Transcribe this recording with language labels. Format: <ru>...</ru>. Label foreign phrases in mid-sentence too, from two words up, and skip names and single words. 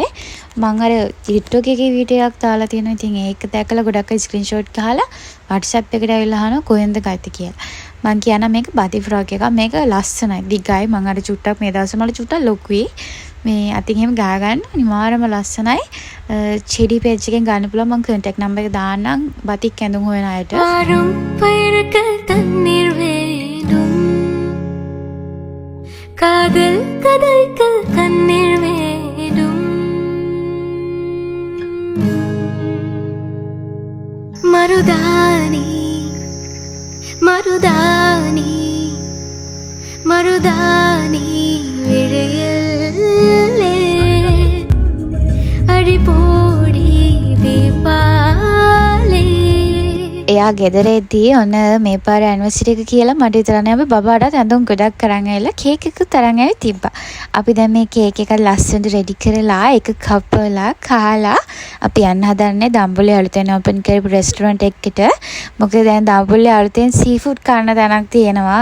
<si>මම අර TikTok එකේ වීඩියෝ එකක් දාලා තියෙනවා. ඉතින් ඒක දැකලා ගොඩක් අය ස්ක්‍රීන්ෂොට් ගහලා WhatsApp එකට ඇවිල්ලා අහනවා කොහෙන්ද ගත්තේ කියලා. මම කියනවා මේක බති ෆ්‍රොක් එකක්. මේක ලස්සනයි. දිගයි. මම අර චුට්ටක් මේ දවස්වල මට චුට්ටක් ලොකුයි. මේ අතින් එහෙම ගා ගන්න අනිවාර්යම ලස්සනයි. චෙඩි පේජ් එකෙන් ගන්න පුළුවන්. මම</si> <en>contact number</en> <si>එක දාන්නම් බතික් ඇඳුම් හොයන අයට.</si> <ta>வாரும் பயிர்கள் தண்ணீர் வேண்டும் காதல் கதைக்க கண்ணீர் வேண்டும் மருதானி மருதானி மருதானி விழியல்லே அடிபோடி தீபாலே</ta> <si>එයා ගෙදරේදී ඔන්න මේ පාර ඇනිවර්සරි එක කියලා මට විතරනේ අපි බබාටත් ඇඳුම් ගොඩක් කරන් ඇවිල්ලා කේක් එකක් තරන් ඇවි තිබ්බා. අපි දැන් මේ කේක් එක ලස්සනට රෙඩි කරලා එක කපලා කාලා අපි යන්න හදන්නේ දඹුල්ලේ අලුතෙන් ඕපන් කරපු රෙස්ටුරන්ට් එකකට. මොකද දැන් දඹුල්ලේ අලුතෙන් සීෆුඩ් කන්න තැනක් තියෙනවා.</si>